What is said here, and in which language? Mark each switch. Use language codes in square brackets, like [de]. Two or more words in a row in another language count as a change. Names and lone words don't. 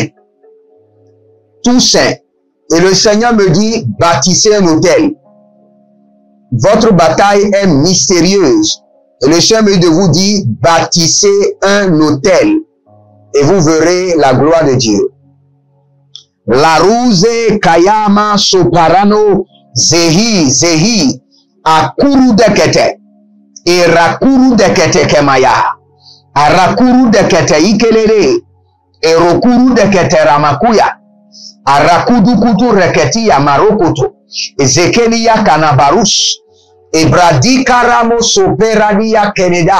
[fr] Toussaint. Et le Seigneur me dit, bâtissez un hôtel. Votre bataille est mystérieuse. Et le Seigneur me dit de vous dire, bâtissez un hôtel. Et vous verrez la gloire de Dieu. Larouze Kayama Soparano Zehi Akuru Dekete et Rakuru Dekete Kemaya Arakuru Dekete Ikelere et Rokuru Dekete Ramakuya Arakudu Kutu Reketi Yamarokoto Ezekenia Kanabarus Ebradi Karamo Soperadia Keneda.